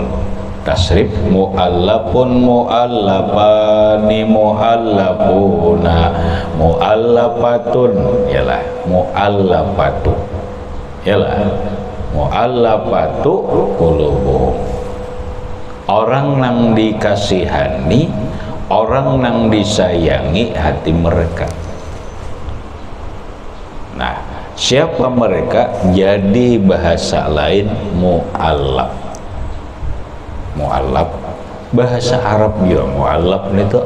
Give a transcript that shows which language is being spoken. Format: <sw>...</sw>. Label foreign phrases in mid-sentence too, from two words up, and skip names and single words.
<ar>Tasrif مؤلف مؤلفان مؤلفون مؤلفة, yalah mu'allafatu, yalah المؤلفة قلوبهم.</ar> <id>Orang yang dikasihani, orang yang disayangi hati mereka. Nah, siapa mereka? Jadi bahasa lain mu'allaf. Mu'allaf bahasa Arab juga mu'allaf itu.</id>